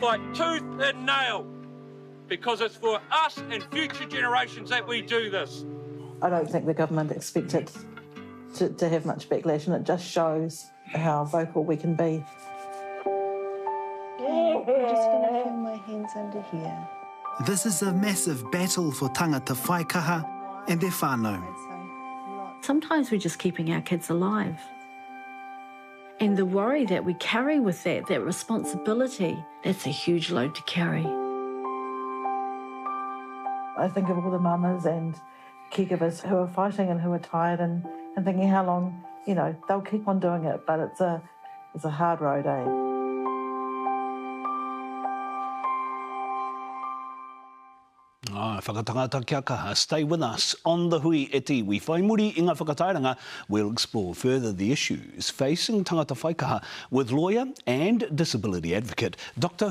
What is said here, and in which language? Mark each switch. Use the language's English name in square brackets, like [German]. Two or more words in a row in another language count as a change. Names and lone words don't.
[English] Fight tooth and nail, because it's for us and future generations that we do this. I don't think the government expected to have much backlash, and it just shows how vocal we can be. I'm just going to put my hands under here. This is a massive battle for [Māori] tangata whaikaha [English] and their whānau. Sometimes we're just keeping our kids alive. And the worry that we carry with that responsibility, that's a huge load to carry. I think of all the mamas and caregivers who are fighting and who are tired and thinking how long, you know, they'll keep on doing it, but it's a hard road, eh? [Māori] Whakatangata kia kaha. [English] Stay with us on the [Māori] hui e te iwi whai muri i ngā whakatairanga. [English] We'll explore further the issues facing [Māori] tangata whaikaha [English] with lawyer and disability advocate Dr.